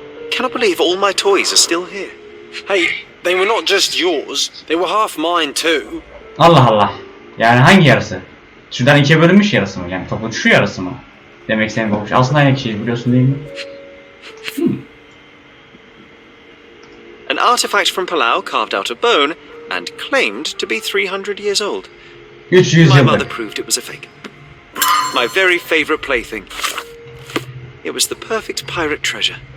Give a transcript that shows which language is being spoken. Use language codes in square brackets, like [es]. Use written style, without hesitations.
[en] Cannot believe all my toys are still here. Hey, they were not just yours, they were half mine too. [tr] Allah Allah. Yani hangi yarısı? Şuradan ikiye bölünmüş yarısı mı? Yani topun şu yarısı mı? Demek istediğim olmuş. Aslında aynı kişiyi biliyorsun değil mi? [en] An artifact from Palau carved out of bone and claimed to be 300 years old. [tr] 300 [en] My mother [tr] yıldır. [en] proved it was a fake. My very favorite plaything. It was the perfect pirate treasure.